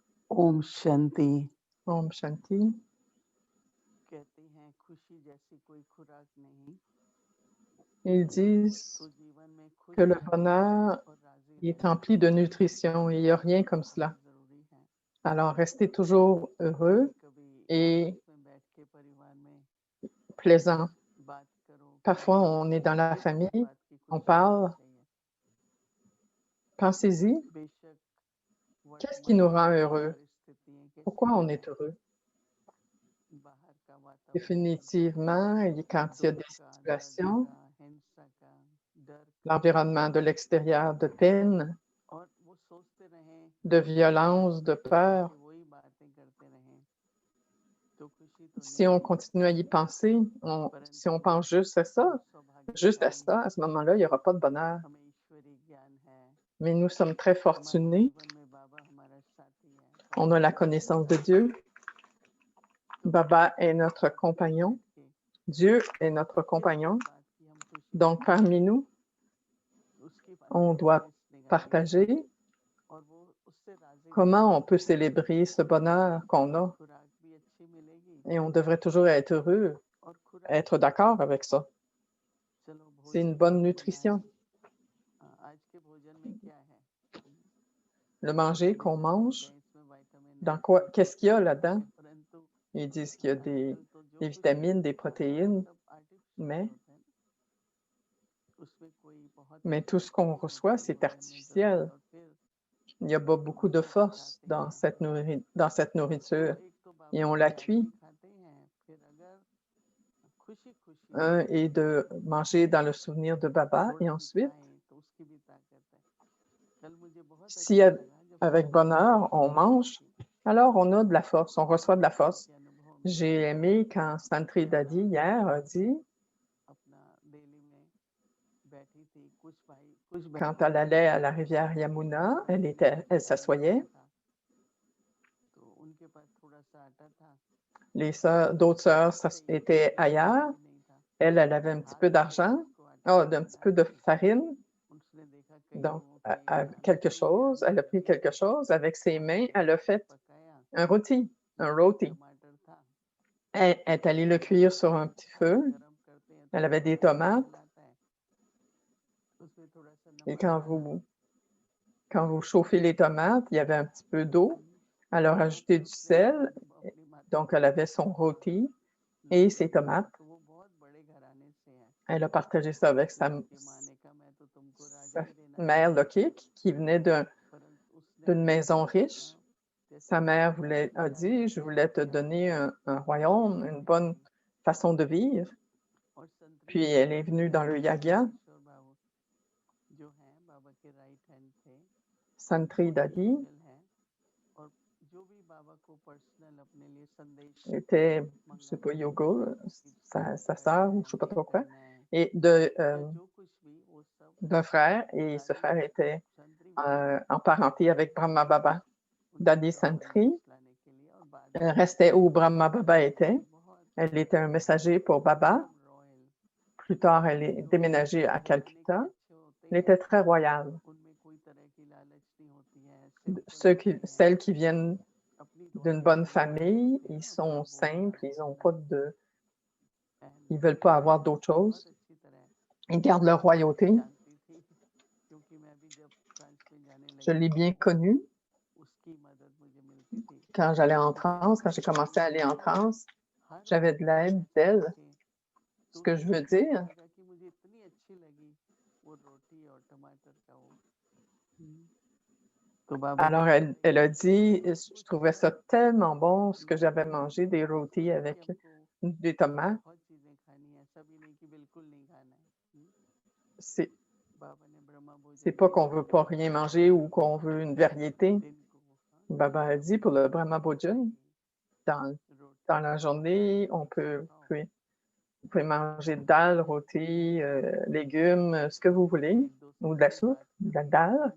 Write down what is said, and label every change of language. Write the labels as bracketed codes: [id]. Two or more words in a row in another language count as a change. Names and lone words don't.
[hi] ओम शांति। Om Shanti. कहते हैं खुशी जैसी कोई खुराक नहीं, [fr] Ils disent [hi] तो जीवन में खुश [fr] que le [hi] रहना [fr] bonheur [hi] और राजी [fr] est [hi] रहना [fr] empli de nutrition et il n'y a rien comme cela. [hi] बहुत जरूरी है। [fr] Alors, restez toujours heureux [hi] कभी [fr] et [hi] आपस में बैठ के परिवार में [fr] plaisant. [hi] बात करो, [fr] Parfois, on est dans la [hi] किस [fr] famille, [hi] बात की [fr] on [hi] खुशी होनी [fr] parle, [hi] चाहिए। [fr] pensez-y, [hi] बेशक [fr] qu'est-ce qui nous [hi] वर्तमान [fr] rend [hi] में [fr] heureux? [hi] परिस्थितियां कैसी [fr] Pourquoi [hi] भी [fr] on est [hi] हैं, [fr] heureux? [hi] बाहर का वातावरण [fr] Définitivement, quand il y a [hi] दुख [fr] des [hi] का, दर्द [fr] situations, [hi] का, हिंसा का, डर का, [fr] l'environnement de l'extérieur, de peine, [hi] और वो सोचते रहें, [fr] de violence, de [hi] बैठ के [fr] peur, [hi] वही बातें करते रहें, तो खुशी तो [fr] si [hi] नहीं [fr] on [hi] आएगी। [fr] continue à y penser, si on [hi] परंतु [fr] pense juste à [hi] हम [fr] ça, juste à [hi] सौभाग्यशाली [fr] ça, [hi] हैं, [fr] à ce moment-là, il n'y aura pas de bonheur. [hi] हमें ईश्वरीय ज्ञान है, [fr] Mais nous sommes très [hi] हमारे [fr] fortunés. [hi] जीवन में बाबा हमारा साथी है, [fr] On a la connaissance de Dieu. Baba est notre compagnon. Dieu est notre compagnon. [hi] बात की हम खुशी [fr] Donc, parmi nous, [hi] उसकी बात [fr] on doit partager [hi] और वो उससे राजी [fr] comment on peut célébrer ce bonheur qu'on a. [hi] खुराक भी अच्छी मिलेगी [fr] Et on devrait toujours être heureux, [hi] और खुराक [fr] être d'accord avec ça. [hi] चलो [fr] C'est une [hi] भोजन [fr] bonne [hi] हमने [fr] nutrition. [hi] बनाया। आज के भोजन में क्या है, [fr] Le manger qu'on [hi] विटामिन [fr] mange, [hi] हैं, इसमें विटामिन [fr] dans quoi, qu'est-ce qu'il y a là-dedans? [hi] परंतु [fr] Ils disent qu'il y a des [hi] आजकल तो जो कुछ [fr] vitamines, des [hi] भी खाते हैं [fr] protéines, [hi] सब आर्टिफिशियल [fr] mais, [hi] होते हैं, उसमें कोई बहुत [fr] mais tout ce qu'on reçoit, c'est artificiel. [hi] और फिर [fr] Il n'y a pas beaucoup de force dans cette nourriture [hi] एक तो बाबा [fr] et on [hi] की [fr] la [hi] याद [fr] cuit. [hi] में खाते हैं, फिर अगर खुशी खुशी [fr] Un est de manger dans le souvenir de Baba [hi] थोड़ा [fr] et [hi] भी [fr] ensuite, [hi] खाएं तो उसकी भी ताकत है। कल मुझे बहुत [fr] si [hi] अच्छा लगा जब [fr] avec [hi] संध्या [fr] bonheur on mange, alors on a de la force, on reçoit de la force. [hi] के अनुभव में [fr] J'ai aimé quand Santri Dadi hier a dit, [hi] अपना दिल्ली में बैठी थी, कुछ भाई कुछ [fr] quand elle allait à la rivière Yamuna, elle s'assoyait. [hi] तो उनके पास थोड़ा सा आटा था, [fr] D'autres sœurs étaient ailleurs. Elle avait un petit peu d'argent, un petit peu de farine, [hi] उसने देखा कई [fr] donc [hi] लोगों के [fr] quelque chose. Elle a pris quelque chose avec ses mains. Elle a fait un rôti, un rôti. [hi] टमाटर था, [fr] Elle est allée le cuire sur un petit feu. [hi] गरम करते हैं [fr] Elle avait des tomates. [hi] उसमें थोड़ा सा [fr] Et [hi] नमक [fr] quand vous chauffez les tomates, il y avait un petit peu d'eau. Elle a rajouté du sel. Donc, elle avait son rôti et ses tomates. [hi] तो वो बहुत बड़े घराने से है, [fr] Elle a partagé ça avec sa [hi] माँ ने कहा मैं तो तुमको राजा ही देना [fr] mère Lokik, qui venait [hi] परंतु उसने [fr] d'une maison riche. [hi] जैसे [fr] Sa mère a dit, je voulais te donner un royaume, une bonne façon de vivre. [hi] और संतरी [fr] Puis elle est venue dans le yagya. [hi] किशोर बाबू जो हैं बाबा के [en] right hand [hi] थे, [fr] Santri Dadi [hi] एंजल हैं, और जो भी बाबा को पर्सनल अपने लिए संदेश [fr] était, je sais pas, yoga, sa sœur ou je sais pas trop quoi, et [hi] जो कुछ भी वो सब [fr] d'un frère, et ce frère était [hi] संतरी बाबा [fr] en parenté avec Brahma Baba. Dadi Santri [hi] लाने के लिए और बाद [fr] restait où Brahma Baba était. Elle était un messager pour Baba. [hi] रॉयल [fr] Plus tard, elle est déménagée à Calcutta. Elle était très royale. [hi] उनमें कोई तरह की लालच नहीं होती है, [fr] Celles qui viennent [hi] अपनी [fr] d'une bonne famille, ils sont simples, ils n'ont pas de, ils veulent pas avoir d'autre chose. [hi] अच्छी तरह [fr] Ils gardent leur royauté. [hi] जानती थी, क्योंकि मैं भी जब फ्रांस में जाने [fr] Je [hi] लगी [fr] l'ai bien connue [hi] उसकी मदद मुझे मिलती थी, [fr] quand j'allais en France, quand j'ai commencé à aller en France. J'avais de l'aide d'elle. Ce que je veux dire, [hi] कि मुझे इतनी अच्छी लगी वो रोटी और टमाटर का वो, तो बाबा [fr] alors elle a dit, je trouvais ça tellement bon ce que j'avais mangé, des rôtis avec des tomates. [hi] बहुत चीजें खानी है, सभी नहीं कि बिल्कुल नहीं खाना है, बाबा ने ब्रह्मा [fr] C'est pas qu'on veut pas rien manger ou qu'on veut une variété. Baba a dit pour le Brahma Bhojan, dans la journée, vous pouvez manger dalle, rôti, légumes, ce que vous voulez, ou de la soupe, de la dalle.